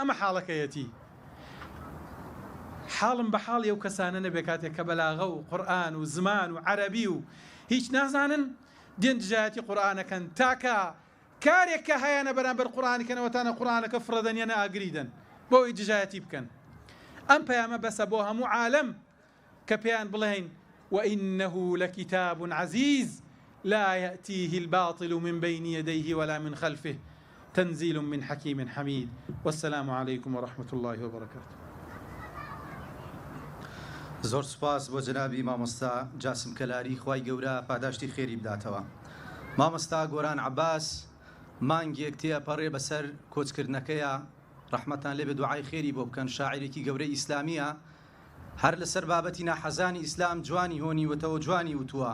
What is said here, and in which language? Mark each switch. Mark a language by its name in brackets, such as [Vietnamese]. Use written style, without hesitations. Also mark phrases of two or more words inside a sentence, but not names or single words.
[Central Kurdish] ئەمە حاڵەکەیەتی، حاڵم بە حاڵی ئەو کەسانە نەبێ کاتێک کە بەلاغە و قورئان و زمان و عەرەبی و هیچ نازانن دێن دژایەتی قورئانەکەن، تاکە کارێک کە هەیەنە بەرامبەر قورئانەکەنەوەتانە قورئانەکە فڕەدەنیانە ئاگریدەن بۆی دژایەتی بکەن. ئەم پەیامە بەسە بۆ هەموو عالم کە پێیان بڵێن [Arabic] وإنه لكتاب عزيز لا يأتيه الباطل من بين يديه ولا من خلفه تنزيل من حكيم حميد. والسلام عليكم ورحمة الله وبركاته. [Central Kurdish] زۆر سوپاس بۆ جەنابی مامۆستا جاسم کەلاری، خوای گەورە پاداشتی خێری بداتەوە. مامۆستا گۆران عەباس مانگێک تێپەڕێ بەسەر کۆچکردنەکەیە، ڕەحمەتان لێ بێ، دوعای خێری بۆ بکەن. شاعیرێکی گەورەی ئیسلامیە، هەر لەسەر بابەتی ناحەزانی ئیسلام جوانی هۆنیوەتەوە، جوانی وتووە